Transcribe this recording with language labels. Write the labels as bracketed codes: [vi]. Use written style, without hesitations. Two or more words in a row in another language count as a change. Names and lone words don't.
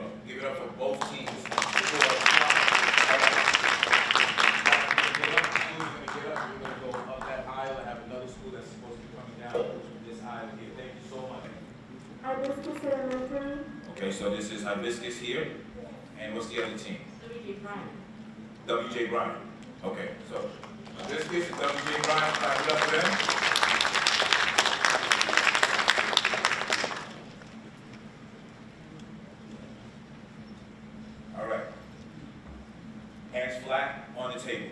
[en] Give it up for both teams. We're going to go up that aisle and have another school that's supposed to be coming down this aisle here. Thank you so much. Hibiscus Elementary. Okay, so this is Hibiscus here. And what's the other team? W.J. Bryant. W.J. Bryant. Okay, so Hibiscus and W.J. Bryant, clap it up for them. All right. Hands flat on the table.